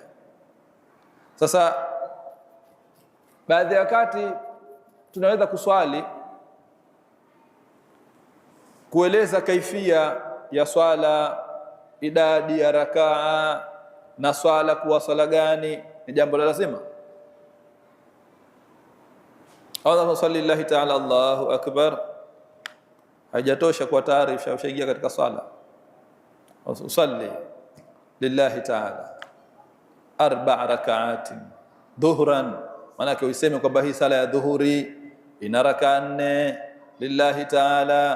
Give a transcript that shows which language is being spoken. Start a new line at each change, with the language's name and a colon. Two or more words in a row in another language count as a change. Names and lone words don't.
Swahili: Sasa baadhi ya wakati tunaweza kuswali kueleza kaifia ya swala, idadi ya rakaa na swala kuwa swala gani ni jambo la lazima.
Arabic: اللهم صلي لله تعالى الله أكبر
Swahili: haijatosha kwa taarifa, ushaingia katika swala.
Arabic: أصلي لله تعالى 4 ركعات ظهرا,
Swahili: maana yake useme kwamba hii sala ya dhuhuri ina rakaa 4
Arabic: لله تعالى.